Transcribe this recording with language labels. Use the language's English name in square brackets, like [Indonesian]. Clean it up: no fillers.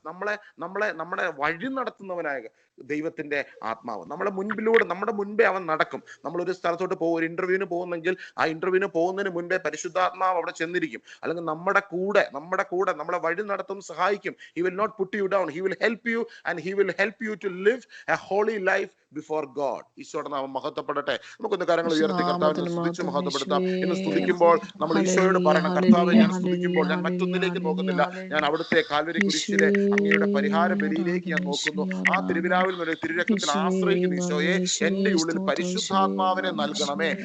[Malayalam] നമ്മളെ വഴി നടത്തുന്നവനായ ദൈവത്തിന്റെ ആത്മാവ് നമ്മുടെ മുൻപേ അവൻ നടക്കും. നമ്മളൊരു സ്ഥലത്തോട്ട് ഒരു ഇന്റർവ്യൂവിന് പോകുന്നെങ്കിൽ ആ ഇന്റർവ്യൂവിന് പോകുന്നതിന് മുൻപേ പരിശുദ്ധാത്മാവ് അവിടെ ചെന്നിരിക്കും. അല്ലെങ്കിൽ നമ്മുടെ കൂടെ നമ്മളെ വഴി നടത്തും, സഹായിക്കും. [English] He will not put you down. He will help you and he will help you to live a holy life before God. [Malayalam] ഈശോയുടെ നാമം മഹത്വപ്പെടട്ടെ. നമുക്കൊന്ന് കരങ്ങൾ ഉയർത്തി കർത്താവിനെ സ്തുതിച്ച് മഹത്വപ്പെടുത്താം. ഇന്ന് സ്തുതിക്കുമ്പോൾ നമ്മൾ ഈശോയോട് പറയണം, കർത്താവെ, ഞാൻ സ്തുതിക്കുമ്പോൾ ഞാൻ മറ്റൊന്നിലേക്ക് നോക്കുന്നില്ല, ഞാൻ അവിടുത്തെ കാൽവരി കുരിശിലെ അങ്ങയുടെ പരിഹാര ബലിയിലേക്ക് ഞാൻ നോക്കുന്നു. ആ തിരുവിലാവിൽ നിന്നൊരു തിരുരക്തത്തിൽ ആശ്രയിക്കുന്ന ഈശോയെ, എന്റെ ഉള്ളിൽ പരിശുദ്ധാത്മാവിനെ നൽകണമേ.